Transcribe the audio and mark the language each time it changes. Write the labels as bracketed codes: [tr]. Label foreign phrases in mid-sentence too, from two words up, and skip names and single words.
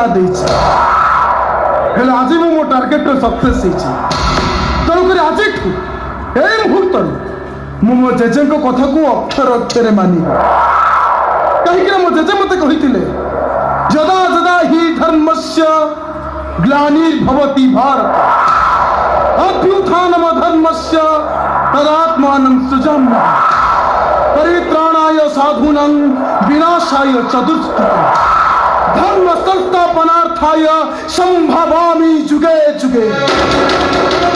[or] ଦେଇଛି ହେଲେ ଆଜି ମୁଁ ମୋ ଟାର୍ଗେଟରେ ସକ୍ସେସ୍ ହେଇଛି ତେଣୁକରି ଆଜିଠୁ ଏଇ ମୁହୂର୍ତ୍ତରୁ ମୁଁ ମୋ ଜେଜେଙ୍କ କଥାକୁ ଅକ୍ଷର ଅକ୍ଷରେ ମାନିବି କାହିଁକି ନା ମୋ ଜେଜେ ମତେ କହିଥିଲେ [sa] ଯଦା ଯଦା ହି ଧର୍ମସ୍ୟ ଗ୍ଲାନିର୍ଭବତି ଭାରତ अभ्युत्थानम धर्मस्य तदात्मानं सृजाम्यहम् परित्राणाय साधूनां विनाशाय च दुष्कृतम् धर्म संस्थापनार्थाय संभवामि जुगे जुगे